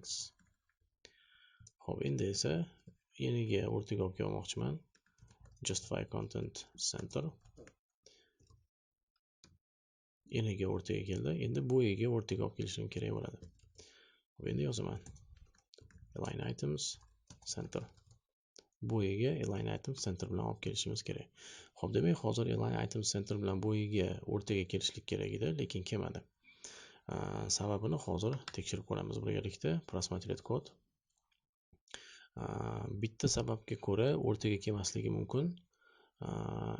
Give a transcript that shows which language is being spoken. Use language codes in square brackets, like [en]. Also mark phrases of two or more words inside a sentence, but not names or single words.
[uz] Xo'p, endi esa yeniga o'rtaga olib kelmoqchiman. [en] Justify content center. [uz] Yeniga o'rtaga keldi. Endi bo'yiga o'rtaga olib kelishim kerak bo'ladi. Xo'p, endi yozaman [en] align items center. [uz] Bo'yiga [en] align items center [uz] bilan olib kelishimiz kerak. Xo'p, demak, hozir [en] align items center [uz] bilan bo'yiga o'rtaga kelishlik kerak edi, lekin kelmadi. Sababini hozir tekshirib ko'ramiz birgalikda. [ru] Просмотреть код. [uz] Bitta sababga ko'ra o'rtaga kelmasligi mumkin.